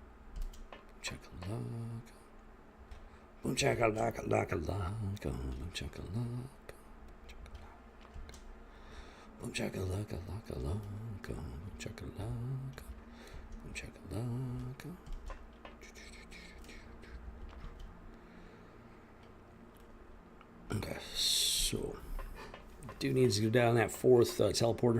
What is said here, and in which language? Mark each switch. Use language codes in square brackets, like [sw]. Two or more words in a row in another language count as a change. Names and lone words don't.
[en] boom chakalaka, laka laka, boom chakalaka, boom chakalaka, laka laka, boom chakalaka, boom chakalaka. Okay, so. Dude needs to go down that 4th teleporter.